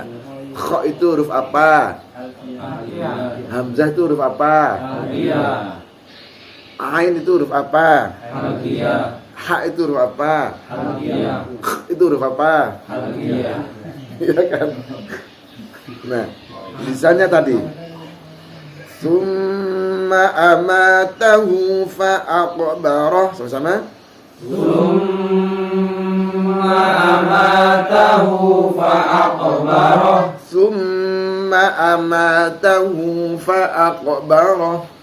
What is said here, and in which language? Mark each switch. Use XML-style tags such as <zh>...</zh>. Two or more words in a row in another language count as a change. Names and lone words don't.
<id>Kha itu huruf apa? Hamzah itu huruf apa? Ain itu huruf apa? Ha itu huruf apa? Kh itu huruf apa? Ya kan? Nah, misalnya tadi</id> <ar>ثم أماته فأقبره.</ar> <id>Sama-sama.</id> <ar>ثم أماته فأقبره. ثم أماته فأقبره.</ar>